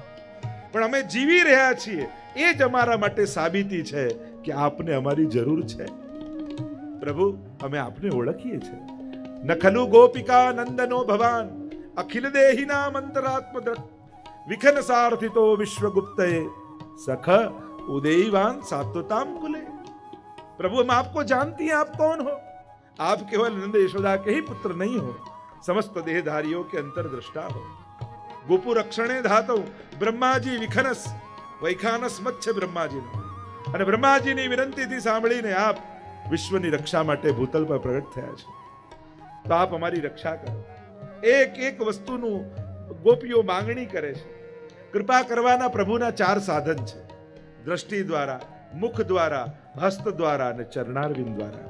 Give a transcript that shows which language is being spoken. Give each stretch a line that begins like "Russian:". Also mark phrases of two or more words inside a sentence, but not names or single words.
Gujarati: પણ અમે જીવી રહ્યા છીએ એ જ અમારા માટે સાબિતી છે કે આપને અમારી જરૂર છે. પ્રભુ અમે આપને ઓળખીએ છીએ.
Sanskrit: ન ખલુ ગોપિકા નંદનો ભવાન અખિલ દેહિના મંતરાત્મદ્રક વિખન સાર્થિતો વિશ્વગુપ્તએ सख उदयवान सात्वताम कुले.
Hindi: प्रभु हम आपको जानती हैं, आप कौन हो? आप केवल नंद यशोदा के ही पुत्र नहीं हो, समस्त देहधारियों के अंतर्दृष्टा हो.
Sanskrit: गोपु रक्षणे धातौ
Gujarati: બ્રહ્માજી વિખનસ વૈખાનસ મચ્છ બ્રહ્માજીનો, અને બ્રહ્માજીની વિનંતીથી સાંભળીને આપ વિશ્વની રક્ષા માટે ભૂતલ પર પ્રગટ થયા છે. તો આપ અમારી રક્ષા કરો. એક એક વસ્તુનું ગોપીઓ માંગણી કરે છે. કૃપા કરવાના પ્રભુના 4 સાધન છે: દ્રષ્ટિ દ્વારા, મુખ દ્વારા, હસ્ત દ્વારા અને ચરણારવિંદ દ્વારા.